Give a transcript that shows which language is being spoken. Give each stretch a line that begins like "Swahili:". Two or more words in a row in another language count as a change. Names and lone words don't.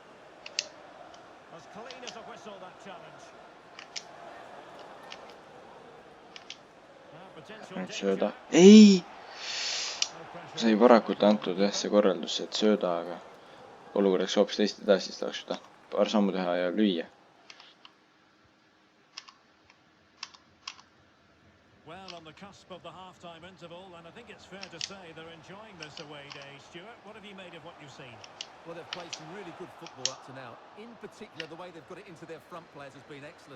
Estonian: Nüüd sööda. Ei! Sai varakult antud see korraldus, et sööda, aga olukorraks hoopis teist edasi, siis tahaks seda paar sammu teha ja lüüa.
English: Well, on the cusp of the half-time interval, and I think it's fair to say they're enjoying this away day. Stuart, what have you made of what you've seen? Well, they've played some really good football up to now. In particular, the way they've got it into their front players has been excellent.